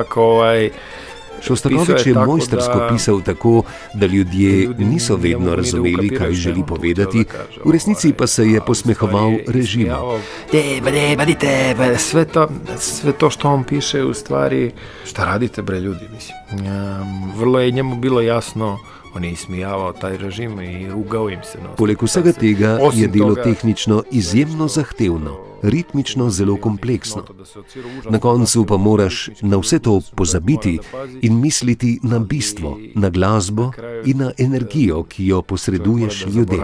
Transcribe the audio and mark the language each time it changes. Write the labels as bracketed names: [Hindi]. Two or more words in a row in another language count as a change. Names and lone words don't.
[Slovenian] Šostakovič je mojstrsko pisal tako, da ljudje niso vedno razumeli, kaj želi povedati, v resnici pa se je posmehoval režimu. [Serbian] Sve to što on piše u stvari, šta radite bre ljudi, mislim. Vrlo je njemu bilo jasno, on je ismijavao taj režim i rugao im se. [Slovenian] Poleg vsega tega je delo tehnično izjemno zahtevno, ritmično zelo kompleksno. Na koncu pa moraš na vse to pozabiti in misliti na bistvo, na glasbo in na energijo, ki jo posreduješ ljudem.